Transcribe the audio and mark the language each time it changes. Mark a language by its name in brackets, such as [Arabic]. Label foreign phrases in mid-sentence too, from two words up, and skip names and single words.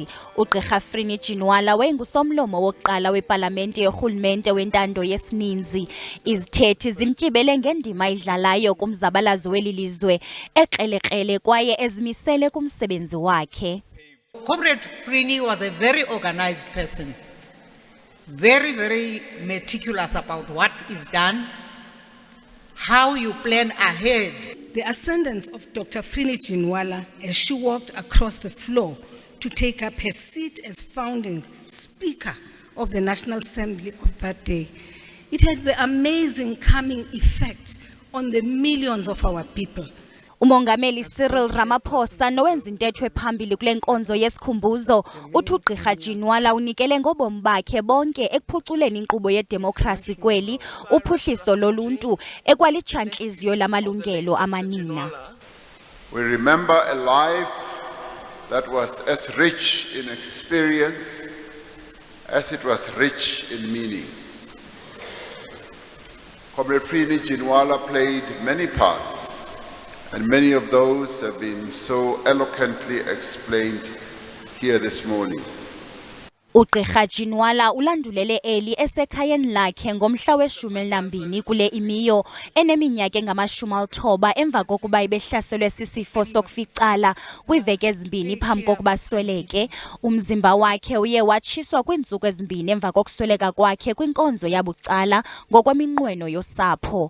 [Xhosa] Ugqirha Chinwala wayengusomlomo wokuqala wepalamente yorhulumente wentando yesininzi. Izithethi zimtyibele ngendima ayidlalayo kumzabalazo weli lizwe ekrelekrele kwaye ezimisele kumsebenzi wakhe. [English] Comrade Frini was a very organized person, very meticulous about what is done, how you plan ahead. The ascendance of Dr. Chinwala as she walked across the floor to take up her seat as founding Speaker of the National Assembly of that day, it had the amazing calming effect on the millions of our people. [Xhosa] Umongameli Cyril Ramaphosa nowenza intetho ephambili kule nkonzo yesikhumbuzo uthi ugqirha Chinwala unikele ngobomi bakhe bonke ekuphuculeni inkqubo yedemokhrasi kweli, uphuhliso loluntu ekwalitshantliziyo lamalungelo amanina. [English] We remember a life that was as rich in experience as it was rich in meaning. Comrade Chinwala played many parts, and many of those have been so eloquently explained here this morning. [Xhosa] Ugqirha Chinwala ulandulele eli esekhayeni lakhe ngomhla we-12 kule imiyo eneminyaka engama-90 emva kokuba ibehlaselwe sisifo sokuficala kwiiveki ezimbini phambi kokuba sweleke. Umzimba wakhe uye watshiswa kwiintsuku ezimbini emva kokusweleka kwakhe kwinkonzo yabucala ngokweminqweno yosapho.